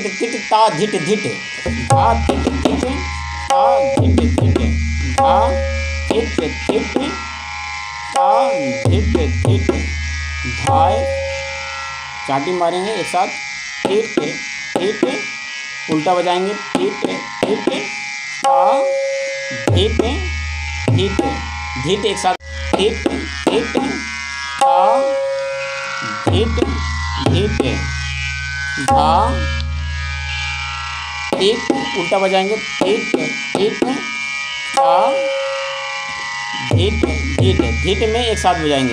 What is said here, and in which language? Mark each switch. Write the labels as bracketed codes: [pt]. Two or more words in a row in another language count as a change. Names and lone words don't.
[hi] तिट ता धिट धिट धा तिट तिट ता धिट धिट धा तिट तिट ता धिट धिट। धाय चाटी मारेंगे एक साथ तिट तिट उल्टा बजाएंगे तिट तिट ता धिट धिट धिट एक साथ तिट तिट ता धिट धिट धा एक उल्टा बजाएंगे धिट धिट ता धिट धिट धिट में एक साथ बजाएंगे